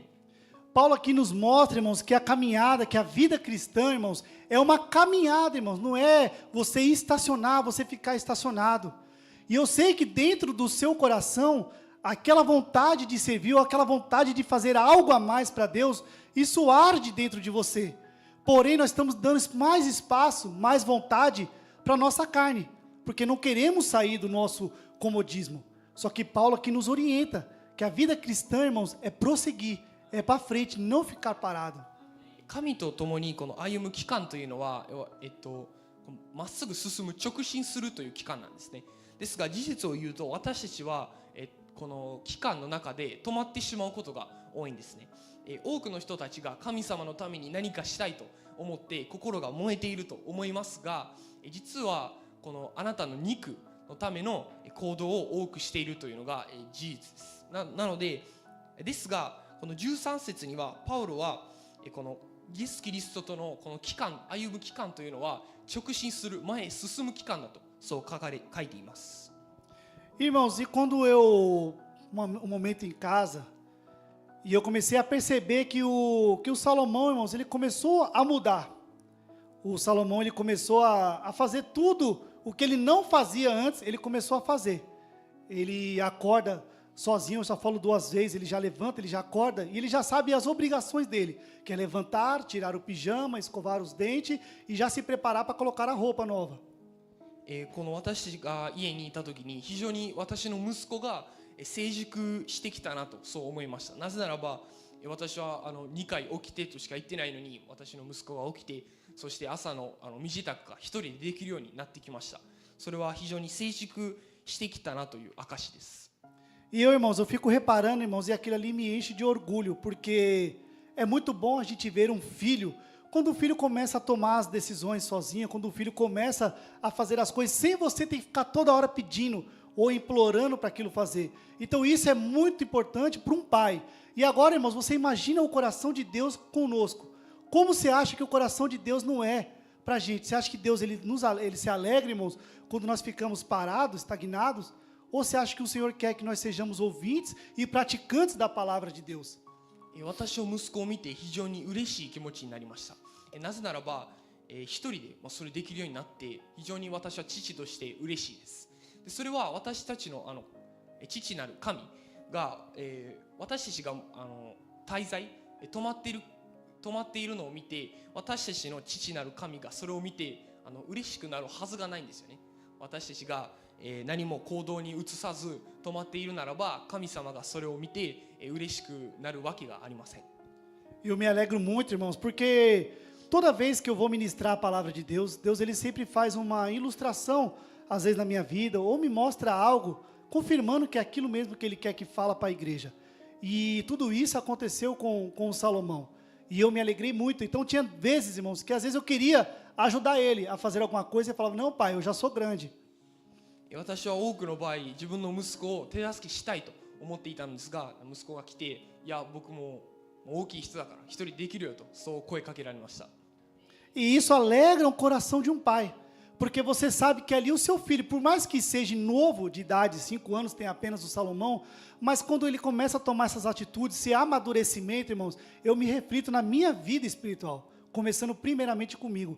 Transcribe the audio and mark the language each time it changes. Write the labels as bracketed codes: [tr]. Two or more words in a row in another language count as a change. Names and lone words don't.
[pt] Paulo aqui nos mostra, irmãos, que a caminhada, que a vida cristã, irmãos, é uma caminhada, irmãos, não é você estacionar, você ficar estacionado. E eu sei que dentro do seu coração, aquela vontade de servir, ou aquela vontade de fazer algo a mais para Deus, isso arde dentro de você. Porém, nós estamos dando mais espaço, mais vontade para a nossa carne, porque não queremos sair do nosso comodismo. Só que Paulo aqui nos orienta que a vida cristã, irmãos, é prosseguir, é para frente, não ficar parado. [ja] 神と共にこの歩む期間というのは、まっすぐ進む、直進するという期間なんですね。ですが事実を言うと私たちはこの期間の中で止まってしまうことが多いんですね。多くの人たちが神様のために何かしたいと思って心が燃えていると思いますが、実はこのあなたの肉のための行動を多くしているというのが事実です。なので、ですがこの13節にはパウロはこのイエス・キリストとのこの期間、歩む期間というのは直進する、前へ進む期間だとそう書いています。 [pt] Irmãos, e quando eu, um momento em casa, e eu comecei a perceber que o Salomão, irmãos, ele começou a mudar. O Salomão, ele começou a fazer tudo o que ele não fazia antes, ele começou a fazer. Ele acorda sozinho, eu só falo 2 vezes, ele já levanta, ele já acorda, e ele já sabe as obrigações dele, que é levantar, tirar o pijama, escovar os dentes, e já se preparar para colocar a roupa nova. [ja] この私たちが家にいた時に非常に私の息子が成熟してきたなとそう思いました。なぜならば私は2回起きてとしか言ってないのに私の息子が起きてそして朝の身支度が一人でできるようになってきました。それは非常に成熟してきたなという証です。 [pt] E eu, irmãos, eu fico reparando, irmãos, e aquilo ali me enche de orgulho, porque é muito bom a gente ver um filho. Quando o filho começa a tomar as decisões sozinho, quando o filho começa a fazer as coisas sem você ter que ficar toda hora pedindo ou implorando para aquilo fazer. Então isso é muito importante para um pai. E agora, irmãos, você imagina o coração de Deus conosco. Como você acha que o coração de Deus não é para a gente? Você acha que Deus ele se alegra, irmãos, quando nós ficamos parados, estagnados? Ou você acha que o Senhor quer que nós sejamos ouvintes e praticantes da palavra de Deus? [ja] 私を息子を見て非常に嬉しい気持ちになりました。なぜならば、一人でそれできるようになって非常に私は父として嬉しいです。でそれは私たちの父なる神が、私たちが滞在止まっているのを見て、私たちの父なる神がそれを見て嬉しくなるはずがないんですよね。私たちが何も行動に移さず止まっているならば、神様がそれを見て嬉しくなるわけがありません。 [pt] Eu me alegro muito, irmãos, porque toda vez que eu vou ministrar a palavra de Deus, Deus ele sempre faz uma ilustração, às vezes na minha vida, ou me mostra algo, confirmando que é aquilo mesmo que ele quer que fala para a igreja. E tudo isso aconteceu com o Salomão. E eu me alegrei muito. Então tinha vezes, irmãos, que às vezes eu queria ajudar ele a fazer alguma coisa e falava, não, pai, eu já sou grande. [ja] 私は多くの場合、自分の息子を手助けしたいと思っていたんですが、息子が来て、いや、僕も大きい人だから一人できるよと、そう声かけられました。 [pt] E isso alegra o coração de um pai, porque você sabe que ali o seu filho, por mais que seja novo de idade, 5 anos tem apenas o Salomão, mas quando ele começa a tomar essas atitudes, esse amadurecimento, irmãos, eu me reflito na minha vida espiritual, começando primeiramente comigo.